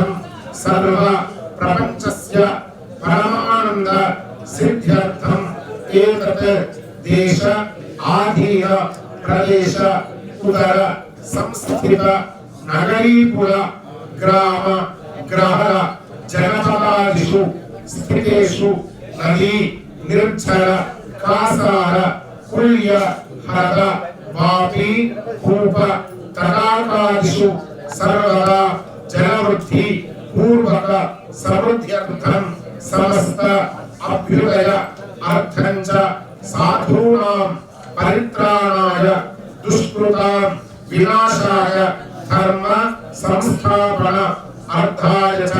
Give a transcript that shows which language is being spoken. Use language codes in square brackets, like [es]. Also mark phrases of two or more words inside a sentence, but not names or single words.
[sa] सर्व प्रपंचस्य परमानंद सिद्ध्यर्थं एतत् देश आधीन प्रदेश उदर संस्थित नगरीपुर ग्राम ग्रह जनपदादिषु स्थितेषु నది నిర్జర కాసార కుల్య హర వాపి కూప తటాకాదిషు సర్వదా జలవృద్ధి పూర్వక సమృద్ధ్యర్థం సమస్త అభ్యుదయ అర్థం చ సాధూనాం పరిత్రాణాయ దుష్కృతాం వినాశాయ ధర్మ సంస్థాపన అర్థాయ చ.